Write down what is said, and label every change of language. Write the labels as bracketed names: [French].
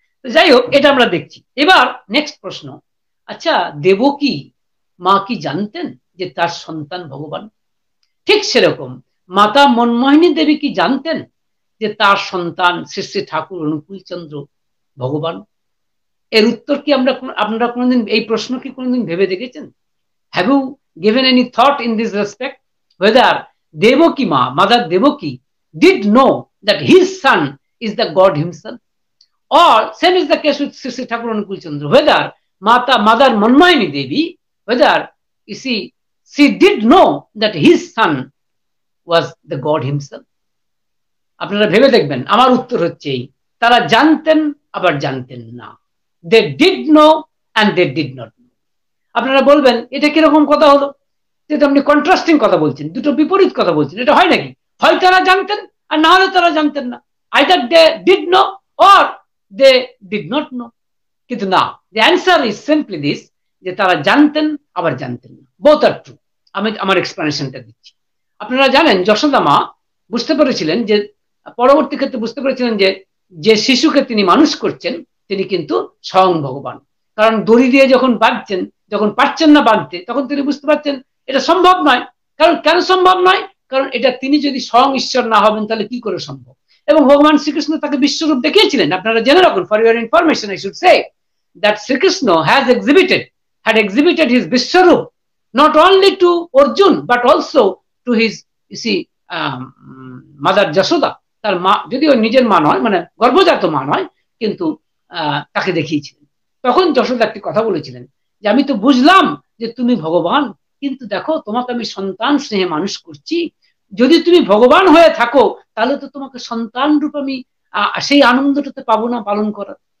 [Bangla] যাই হোক, এটা আমরা দেখছি। এবার নেক্সট প্রশ্ন, আচ্ছা, দেবকী মা কি জানতেন যে তার সন্তান ভগবান? ঠিক সেরকম মাতা মনমোহিনী দেবী কি জানতেন যে তার সন্তান শ্রী শ্রী ঠাকুর অনুকূলচন্দ্র ভগবান? এর উত্তর কি আপনারা কোনোদিন, এই প্রশ্ন কি কোনোদিন ভেবে দেখেছেন? [English] Have you given any thought in this respect, whether Devaki Ma, Mother Devaki, did know that his son is the God himself? Or same is the case with Sri Thakur Anukul Chandra, whether Mother Manmohini Devi, whether she did know that his son was the God himself? [Bangla] আপনারা ভেবে দেখবেন। আমার উত্তর হচ্ছে তারা জানতেন আবার জানতেন না। [English] They did know and they did not know. [Bangla] আপনারা বলবেন এটা কিরকম কথা হলো, যেটা আপনি কন্ট্রাস্টিং কথা বলছেন, দুটো বিপরীত কথা বলছেন, এটা হয় নাকি? হয় তারা জানতেন আর না হলে তারা জানতেন না। [English] Either they did know or they did not know. [Bangla] কিন্তু না, [English] the answer is simply this, [Bangla] যে তারা জানতেন আবার জানতেন না, [English] Both are true. [Bangla] আমি আমার এক্সপ্লেনেশনটা দিচ্ছি। আপনারা জানেন যশোদা মা বুঝতে পেরেছিলেন যে, পরবর্তী ক্ষেত্রে বুঝতে পেরেছিলেন যে যে শিশুকে তিনি মানুষ করছেন তিনি কিন্তু স্বয়ং ভগবান। কারণ দড়ি দিয়ে যখন বাঁধছেন, যখন পারছেন না বাঁধতে, তখন তিনি বুঝতে পারছেন এটা সম্ভব নয়। কারণ কেন সম্ভব নয়? কারণ এটা তিনি যদি স্বয়ং ঈশ্বর না হবেন তাহলে কি করে সম্ভব? এবং ভগবান শ্রীকৃষ্ণ তাকে বিশ্বরূপ দেখিয়েছিলেন। আপনারা জেনে রাখুন, [English] For your information I should say that Sri Krishna had exhibited his Vishwarup not only to Arjun but also to his, you see, mother Jashoda. [Bangla] তার মা, যদিও নিজের মা নয়, মানে গর্ভজাত মা নয়, কিন্তু তাকে দেখিয়েছিলেন। তখন যশোদা একটি কথা বলেছিলেন যে আমি তো বুঝলাম যে তুমি ভগবান, কিন্তু দেখো তোমাকে আমি সন্তান স্নেহে মানুষ করছি। যদি তুমি ভগবান হয়ে থাকো তাহলে তো তোমাকে সন্তান রূপ আমি সেই আনন্দটাতে পাবো না পালন করার।